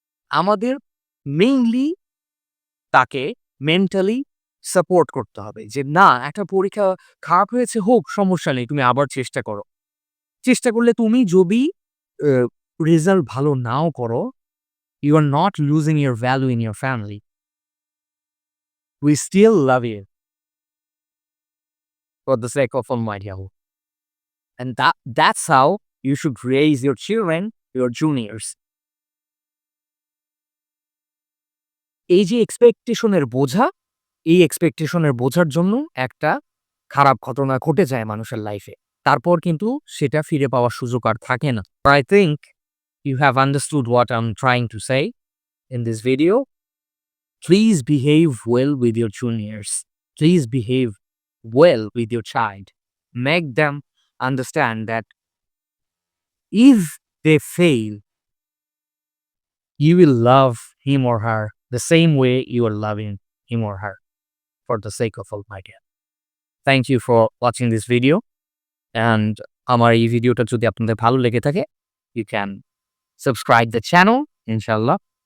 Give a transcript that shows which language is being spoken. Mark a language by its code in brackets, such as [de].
[bn] আমাদের মেইনলি তাকে mentally support করতে হবে যে, "না, একটা পরীক্ষা খারাপ হয়েছে হোক, সমস্যা নেই। তুমি আবার চেষ্টা করো।" চেষ্টা করলে তুমি যদি অ রেজাল্ট ভালো নাও করো, [en] you are not losing your value in your family. We still love you for the sake of Almighty Allah. And that's how you should raise your children, your juniors. [bn] এই যে এক্সপেকটেশনের বোঝা, এই এক্সপেকটেশনের বোঝার জন্য একটা খারাপ ঘটনা ঘটে যায় মানুষের লাইফে। তারপর কিন্তু সেটা ফিরে পাওয়ার সুযোগ আর থাকে না। [en] I think you have understood what I'm trying to say in this video. Please behave well with your juniors. Please behave well with your child. Make them understand that if they fail, you will love him or her the same way you are loving him or her for the sake of Almighty. Thank you for watching this video. [bn] And আমার এই ভিডিওটা যদি আপনাদের ভালো লেগে থাকে, [en] you can subscribe the channel, inshallah.